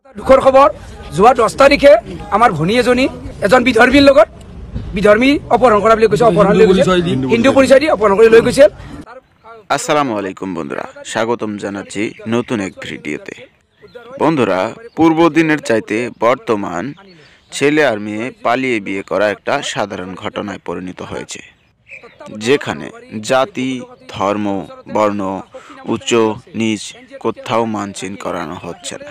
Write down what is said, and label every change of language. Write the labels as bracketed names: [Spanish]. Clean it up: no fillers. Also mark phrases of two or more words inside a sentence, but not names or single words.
[Assamese] দুখৰ খবৰ যোৱা 10 তাৰিখে আমাৰ ভনী এজনী এজন বিধৰ্মীৰ লগত বিধৰ্মী অপহৰণ কৰা বুলি কৈছে। অপহৰণ লৈ গৈছে, হিন্দু পৰিচয় দি অপহৰণ কৰি লৈ গৈছে। [Arabic] السلام عليكم [Bangla] বন্ধুরা, স্বাগতম জানাচ্ছি নতুন এক ভিডিওতে। বন্ধুরা, পূর্ব দিনের চাইতে বর্তমান ছেলে আর মেয়ে পালিয়ে বিয়ে করা একটা সাধারণ ঘটনায় পরিণত হয়েছে, যেখানে জাতি, ধর্ম, বর্ণ, উচ্চ নীচ কোথাও মানচিন করানো হচ্ছে না।